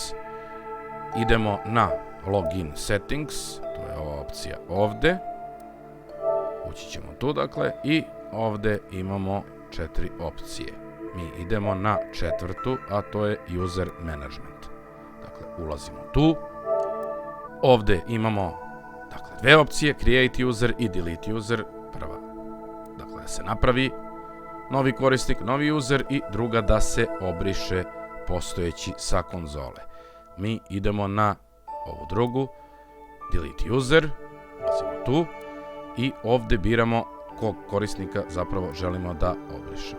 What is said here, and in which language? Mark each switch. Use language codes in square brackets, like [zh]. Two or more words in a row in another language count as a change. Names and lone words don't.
[sr] Idemo na [en] login settings, [sr] to je ova opcija ovdje, ući ćemo tu dakle i ovdje imamo 4 opcije. Mi idemo na četvrtu, a to je [en] user management. [sr] Dakle, ulazimo tu. Ovdje imamo dakle, dve opcije, [en] create user i delete user. [sr] Prva, dakle, da se napravi novi korisnik, novi user, i druga da se obriše postojeći sa konzole. Mi idemo na ovu drugu, [en] delete user, [sr] ulazimo tu i ovdje biramo kog korisnika zapravo želimo da obrišemo.